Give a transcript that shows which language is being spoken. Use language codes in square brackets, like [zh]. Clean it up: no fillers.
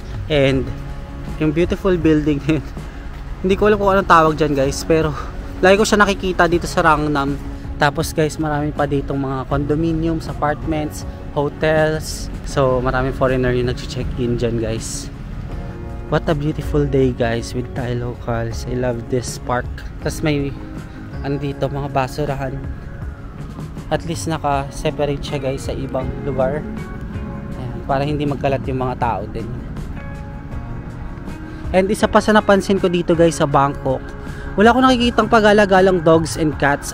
[en] And, [tl] yung [en] beautiful building. [tl] Hindi ko alam kung anong tawag dyan guys. Pero, lagi ko siya nakikita dito sa Rangnam. Tapos guys, marami pa ditong mga condominiums, apartments, hotels. So maraming foreigner yung nag-check-in dyan guys. [en] What a beautiful day guys with Thai locals. I love this park. [tl] Tapos may ano dito, mga basurahan. At least naka-separate siya guys sa ibang lugar. Ayan, para hindi magkalat yung mga tao din. And isa pa sa napansin ko dito guys sa Bangkok, wala ko nakikitang pag-alagalang [en] dogs and cats.